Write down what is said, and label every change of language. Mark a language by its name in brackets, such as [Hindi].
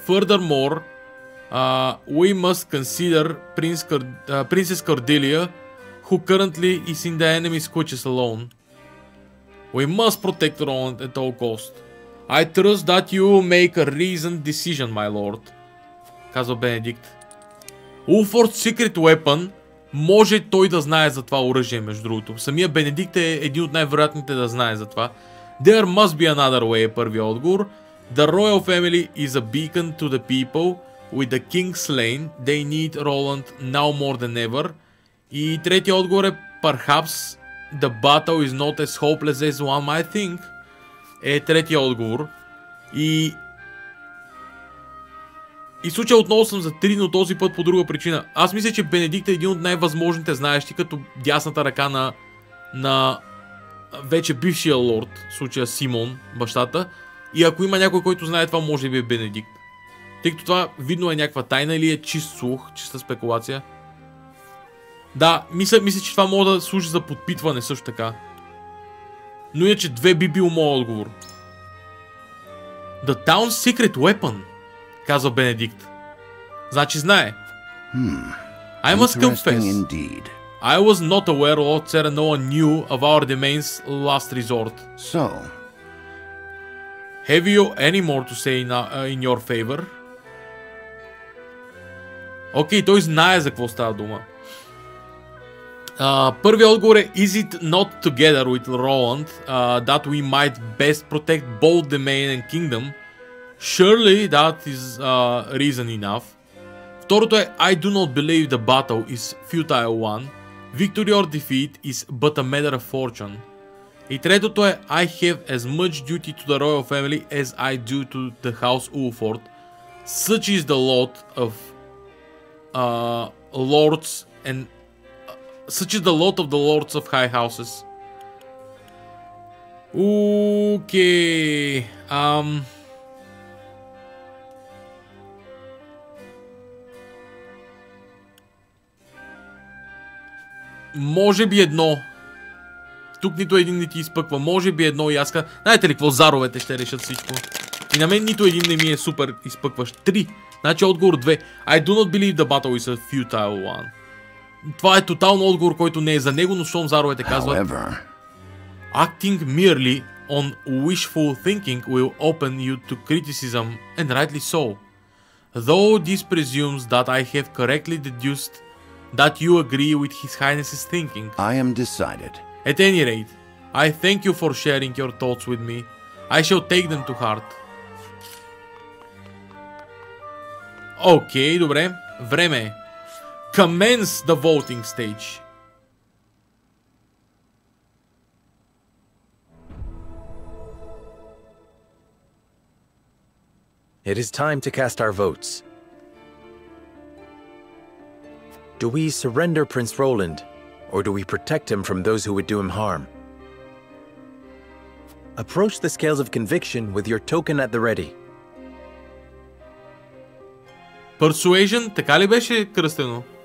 [English] Furthermore, we must consider Princess Cordelia, who currently is in the enemy's clutches alone. We must protect Roland at all cost. I trust that you will make a reasoned decision, my lord. [Bulgarian] Казва Бенедикт. [English] Ulford's Secret Weapon, [Bulgarian] може той да знае за това оръжие, между другото. Самия Бенедикт е един от най-вероятните да знае за това. [English] There must be another way, [Bulgarian] е първият отговор. [English] The royal family is a beacon to the people. With the king slain, they need Roland now more than ever. [Bulgarian] И третия отговор е [English] Perhaps the battle is not as hopeless as one might think. [Bulgarian] Е третия отговор. И случая отново съм за 3, но този път по друга причина. Аз мисля, че Бенедикт е един от най-възможните знаещи, като дясната ръка на вече бившия лорд, в случая Симон, бащата. И ако има някой, който знае това, може би е Бенедикт. Тъй като това видно е някаква тайна или е чист слух, чиста спекулация. Да, мисля, че това може да служи за подпитване също така. Но иначе 2 би бил моят отговор. [English] The town's secret weapon, [Bulgarian] казва Бенедикт. Значи знае. [English] I must confess, I was not aware Lord Serenoa knew of our domain's last resort. So, have you any more to say in your favor? [Bulgarian] Окей, той знае за какво става дума. Първият отговор е: [English] Is it not together with Roland that we might best protect both domain and kingdom? Surely that is reason enough. [Bulgarian] Второто е: [English] I do not believe the battle is futile one. Victory or defeat is but a matter of fortune. [Bulgarian] И третото е: [English] I have as much duty to the royal family as I do to the house Ulford. Such is the lot of lords and such is the lot of the lords of high houses. Okay. [Bulgarian] Може би едно. Тук нито един не ти изпъква. Може би едно и аз казвам. Знаете ли какво? Заровете ще решат всичко. И на мен нито един не ми е супер изпъкващ. 3. Значи отговор 2. [English] I do not believe the battle is a futile one. [Bulgarian] Това е тотално отговор, който не е за него, но щом заровете казват: [English] Acting merely on wishful thinking will open you to criticism, and rightly so. Though this presumes that I have correctly deduced that you agree with His Highness's thinking. I am decided. At any rate, I thank you for sharing your thoughts with me. I shall take them to heart. [Bulgarian] Окей, добре. Време е. [English] Commence the voting stage. It is time to cast our votes. Do we surrender Prince Roland, or do we protect him from those who would do him harm? Approach the scales of conviction with your token at the ready. [Bulgarian] Persuasion, така ли беше кръстено?